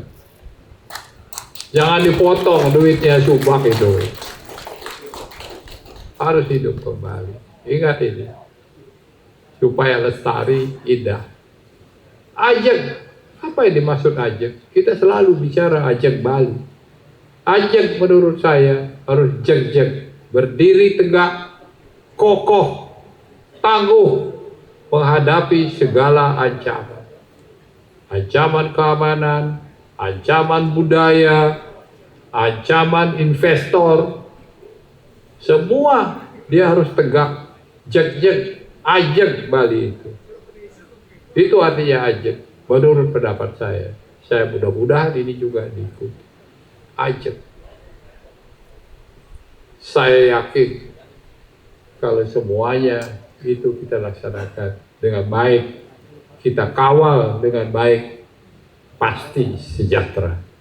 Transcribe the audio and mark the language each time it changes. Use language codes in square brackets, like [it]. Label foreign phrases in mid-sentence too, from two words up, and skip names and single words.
[id] Jangan dipotong duitnya subak itu. Harus hidup kembali. Ingat ini. Supaya lestari, indah. Ajeng. Apa yang dimaksud ajeng? Kita selalu bicara ajeng Bali. Ajeng menurut saya harus jeng-jeng. Berdiri tegak, kokoh, tangguh menghadapi segala ancaman. Ancaman keamanan, ancaman budaya, ancaman investor, semua dia harus tegak, jeg, ajeg Bali itu. Itu artinya ajeg, menurut pendapat saya. Saya mudah-mudahan ini juga diikuti. Ajeg. Saya yakin kalau semuanya itu kita laksanakan dengan baik, kita kawal dengan baik, pasti sejahtera.